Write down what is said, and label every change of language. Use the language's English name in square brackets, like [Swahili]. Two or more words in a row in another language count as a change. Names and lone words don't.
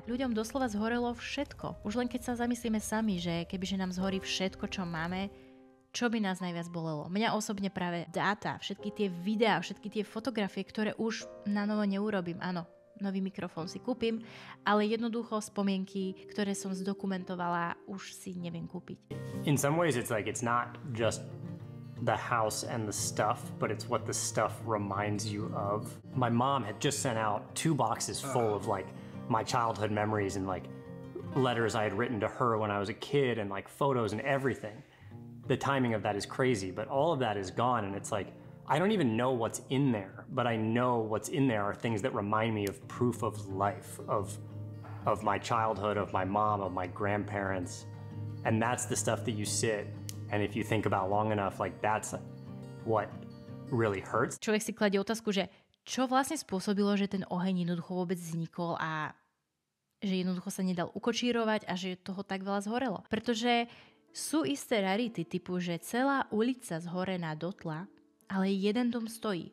[Slovak] Ľuďom doslova zhorelo všetko. Už len keď sa zamyslíme sami, že kebyže nám zhorí všetko, čo máme, čo by nás najviac bolelo? Mňa osobne práve dáta, všetky tie videá, všetky tie fotografie, ktoré už na novo neurobím, áno. Nový mikrofón si kúpim, ale jednoducho spomienky, ktoré som zdokumentovala, už si neviem kúpiť. [English] In some ways it's like it's not just the house and the stuff, but it's what the stuff reminds you of. My mom had just sent out 2 boxes full of like my childhood memories and like letters I had written to her when I was a kid and like photos and everything. The timing of that is crazy, but all of that is gone and it's like I don't even know what's in there, but I know what's in there are things that remind me of proof of life, of my childhood, of my mom, of my grandparents. And that's the stuff that you sit, and if you think about long enough, like that's what really hurts. [Slovak] Človek si kladie otázku, že čo vlastne spôsobilo, že ten oheň jednoducho vôbec vznikol a že jednoducho sa nedal ukočírovať a že toho tak veľa zhorelo. Pretože sú isté rarity typu, že celá ulica zhorená do tla, ale jeden dom stojí.